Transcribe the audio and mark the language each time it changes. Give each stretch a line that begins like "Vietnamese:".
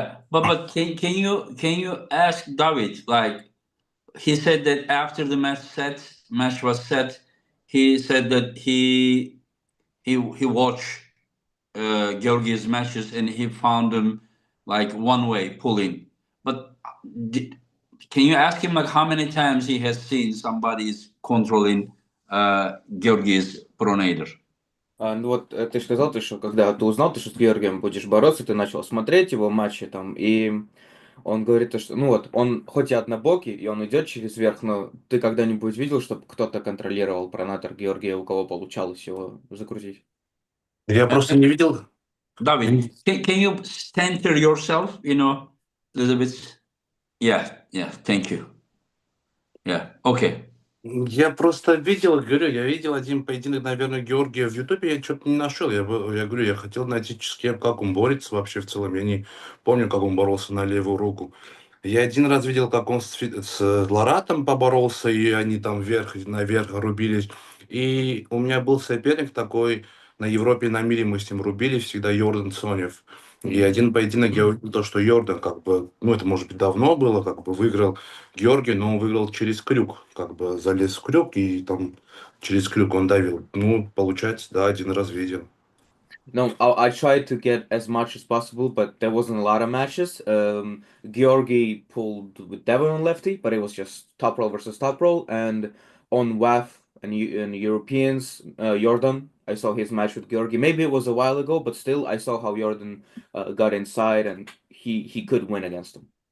English: But can you ask David, like he said that after the match was set, he said that he watched Georgi's matches and he found them like one way pulling. But can you ask him like how many times he has seen somebody's controlling Georgi's pronator?
Russian: Ты сказал, что когда ты узнал, что с Георгием будешь бороться, ты начал смотреть его матчи там, и Он говорит, то, что, ну вот, он хоть и однобокий, и он идет через верх, но ты когда-нибудь видел, чтобы кто-то контролировал пронатор Георгия, у кого получалось его закрутить? Я просто не видел.
English: David, can you center yourself, a little bit? Yeah, thank you. Yeah, okay.
Russian: Я просто видел, говорю, я видел один поединок, наверное, Георгия в Ютубе, я что-то не нашел. Я говорю, я хотел найти, с кем, как он борется вообще в целом. Я не помню, как он боролся на левую руку. Я один раз видел, как он с Лоратом поборолся, и они там наверх рубились. И у меня был соперник такой, на Европе и на мире мы с ним рубились, всегда Йордан Сонев. И один поединок я увидел, то, что Йордан, как бы, ну это может быть давно было, как бы выиграл Георгий, но он выиграл через крюк, как бы залез в крюк и там через крюк он давил. Ну, получается, да, один раз видел.
English: No, I tried to get as much as possible, but there wasn't a lot of matches. Georgi pulled with Devon on lefty, but it was just top roll versus top roll. And on WAF and Europeans, Jordan, I saw his match with Georgi. Maybe it was a while ago, but still, I saw how Jordan got inside and he could win against him.